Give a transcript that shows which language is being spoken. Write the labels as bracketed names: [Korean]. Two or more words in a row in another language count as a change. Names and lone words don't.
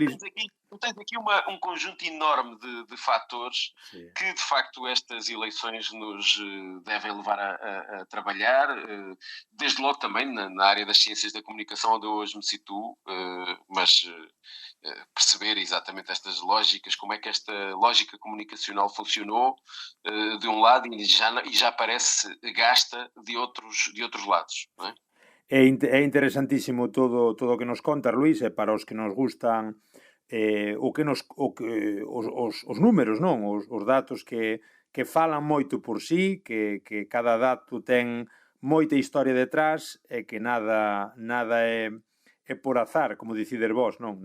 [Portuguese] Tens aqui um conjunto enorme de fatores, sim, que, de facto, estas eleições nos devem levar a trabalhar, desde logo também na área das ciências da comunicação, onde eu hoje me situo, mas perceber exatamente estas lógicas, como é que esta lógica comunicacional funcionou de um lado e já parece gasta de outros lados, não é? [Galician] É interesantísimo todo o que nos contas, Luís, e para os que nos gustan os números, non? Os datos que falan moito por sí, que cada dato ten moita historia detrás e que nada é por azar, como dicides vos, non?